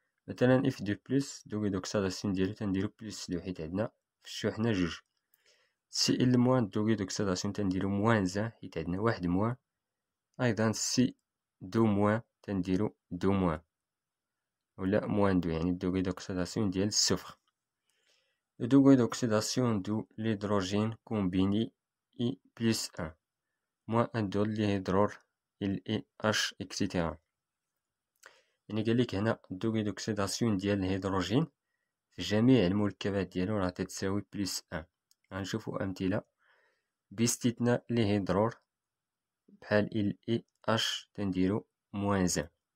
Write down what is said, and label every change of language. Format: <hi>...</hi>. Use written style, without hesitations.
<ar>مثلا اف دو بلس دوغي دوكسيداسيون ديالو تنديرو بلس دو، حيت عندنا في الشحنة جوج. سي ال موان دوغي دوكسيداسيون تنديرو موان زان، حيت عندنا واحد موان. أيضا سي دو موان تنديرو دو موان، ولا موان دو، يعني دوغي دوكسيداسيون ديال الصفر.</ar> <fr>Le degré d'oxydation de l'hydrogène combiné est plus 1, moins 1 de l'hydrure, il est H, etc.</fr> <ar>يعني قالك هنا الدوغي دوكسيداسيون ديال الهيدروجين في جميع المركبات ديالو راه تتساوي بلس 1. غنشوفو أمثلة باستثناء الهيدرور بحال ال اي اش تنديرو موان 1.</ar>